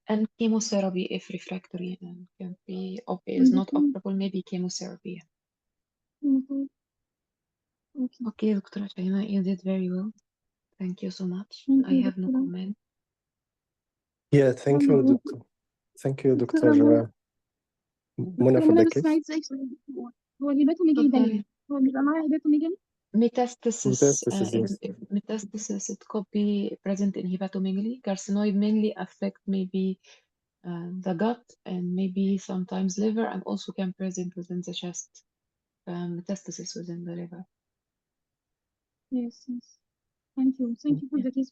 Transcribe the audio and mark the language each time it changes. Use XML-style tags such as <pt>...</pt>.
<en>and chemotherapy if refractory and can be is not operable, maybe chemotherapy. Okay, Dr. Shaima, you did very well. Thank you so much. I have no comment. Yeah, thank you, Doctor. Thank you, Dr. Mona for the case.</en> <ar>هو الهيباتوميجالي ده هو بيبقى معاه هيباتوميجالي؟</ar> <en>Metastasis, Yes. metastasis, it could be present in hepatomegaly. Carcinoid mainly affect maybe the gut and maybe sometimes liver, and also can present within the chest. Metastasis within the liver. Yes, yes. Thank you for the case.</en>